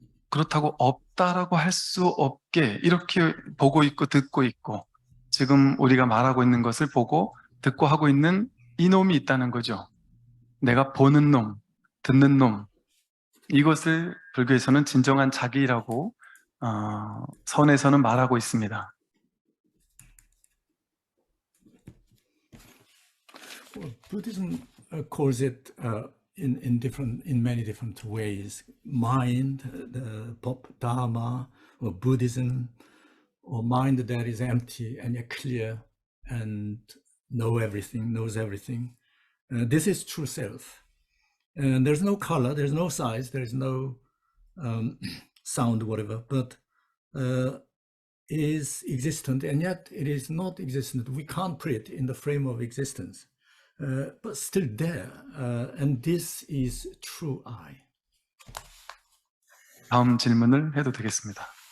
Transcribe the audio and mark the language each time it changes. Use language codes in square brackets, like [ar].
[ko] 그렇다고 없다라고 할 수 없게 이렇게 보고 있고 듣고 있고 지금 우리가 말하고 있는 것을 보고 듣고 하고 있는 이놈이 있다는 거죠. 내가 보는 놈, 듣는 놈, 이것을 불교에서는 진정한 자기라고 선에서는 말하고 있습니다. [en] Well, Buddhism calls it in many different ways: mind, the Dharma, or Buddhism, or mind that is empty and yet clear and knows everything. This is true self. And there's no color, there's no size, there's no sound, whatever, but is existent, and yet it is not existent. We can't put it in the frame of existence, but still there. And this is true I. [ko] 다음 질문을 해도 되겠습니다.